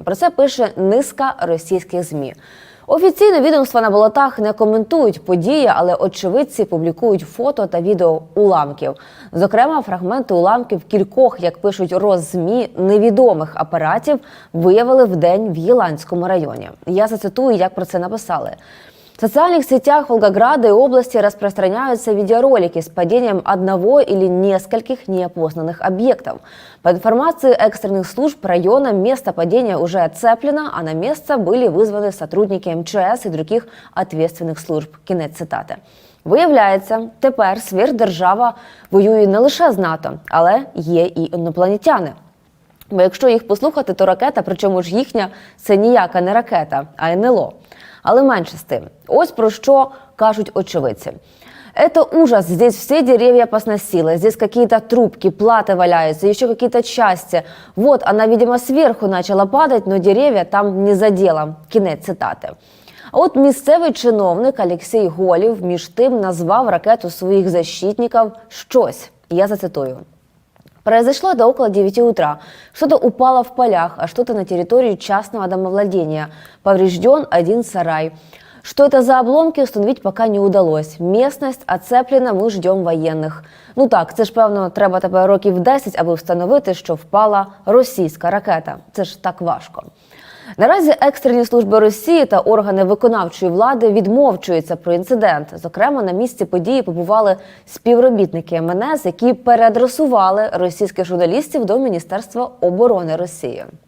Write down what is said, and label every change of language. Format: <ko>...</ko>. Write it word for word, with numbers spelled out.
<uk>Про це пише низка російських ЗМІ. Офіційно відомства на болотах не коментують події, але очевидці публікують фото та відео уламків. Зокрема, фрагменти уламків кількох, як пишуть розЗМІ, невідомих апаратів виявили вдень в Єланському районі. Я зацитую, як про це написали.</uk> <ru>В социальных сетях Волгограда и области распространяются видеоролики с падением одного или нескольких неопознанных объектов. По информации экстренных служб района, место падения уже оцеплено, а на место были вызваны сотрудники МЧС и других ответственных служб.</ru> <uk>Кінець цитати. Виявляється, тепер</uk> <ru>сверхдержава</ru> <uk>воює не лише з НАТО, але є і інопланетяни. Бо якщо їх послухати, то ракета, причому ж їхня, це ніяка не ракета, а ен ел о. Але менше з тим. Ось про що кажуть очевидці.</uk> <ru>«Это ужас. Здесь все деревья посносило. Здесь какие-то трубки, платы валяются, еще какие-то части. Вот, она, видимо, сверху начала падать, но деревья там не задела».</ru> <uk>Кінець цитати. А от місцевий чиновник Олексій Голів між тим назвав ракету своїх защитників «щось». Я зацитую.</uk> <ru>Произошло это около девяти утра. Что-то упало в полях, а что-то на территории частного домовладения. Поврежден один сарай. Что это за обломки, установить пока не удалось. Местность оцеплена, мы ждем военных.</ru> <uk>Ну так, це ж, певно, треба тепер років десять, аби встановити, що впала російська ракета. Це ж так важко. Наразі екстрені служби Росії та органи виконавчої влади відмовчуються про інцидент. Зокрема, на місці події побували співробітники ем ен ес, які переадресували російських журналістів до Міністерства оборони Росії.</uk>